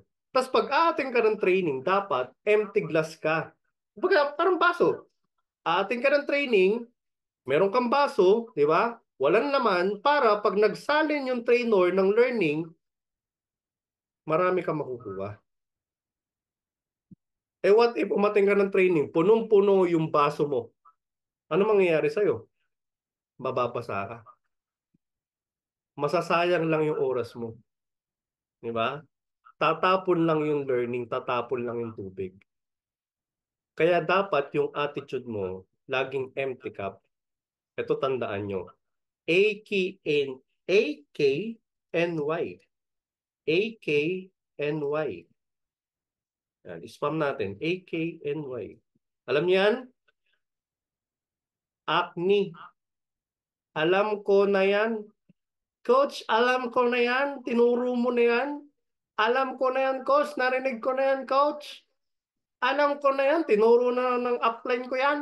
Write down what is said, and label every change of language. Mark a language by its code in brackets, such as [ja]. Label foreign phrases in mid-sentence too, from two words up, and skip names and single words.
[tl] Tapos pag aating ka ng training, dapat [en] empty glass [tl] ka. Baga, parang baso. Aating ka ng training, meron kang baso, di ba? Walang laman para pag nagsalin yung trainer ng learning, marami kang makukuha. Eh [en] what if [tl] umating ka ng training, punong-puno yung baso mo? Ano mangyayari sa'yo? Mababasa ka. Masasayang lang yung oras mo. Di ba? Tatapon lang yung learning, tatapon lang yung tubig. Kaya dapat yung attitude mo, laging [en] empty cup. [tl] Ito tandaan nyo. A-K-N, A-K-N-Y. A-K-N-Y. Yan, spam natin. A-K-N-Y. Alam niyo yan? Acne. Alam ko na yan. Coach, alam ko na yan. Tinuro mo na yan. Alam ko na yan, coach. Narinig ko na yan, coach. Alam ko na yan. Tinuro na ng upline ko yan.